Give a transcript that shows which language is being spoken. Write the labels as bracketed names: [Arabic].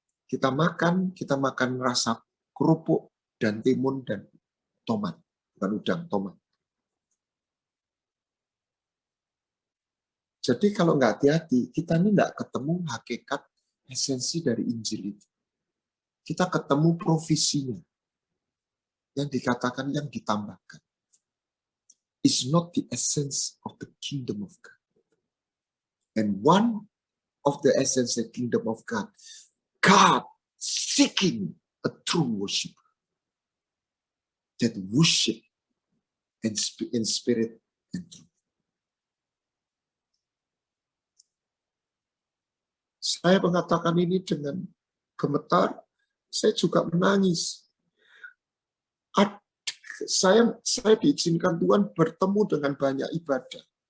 [Indonesian] Kita makan rasa kerupuk dan timun dan tomat. Bukan udang, tomat. Jadi kalau nggak hati-hati, kita ini nggak ketemu hakikat esensi dari Injil itu. Kita ketemu provisinya, yang dikatakan yang ditambahkan. [English] It's not the essence of the kingdom of God. And one of the essence of the kingdom of God, God seeking a true worshiper. That worship in spirit and truth. [Indonesian] Saya mengatakan ini dengan gemetar, saya juga menangis. Saya diizinkan Tuhan bertemu dengan banyak ibadah.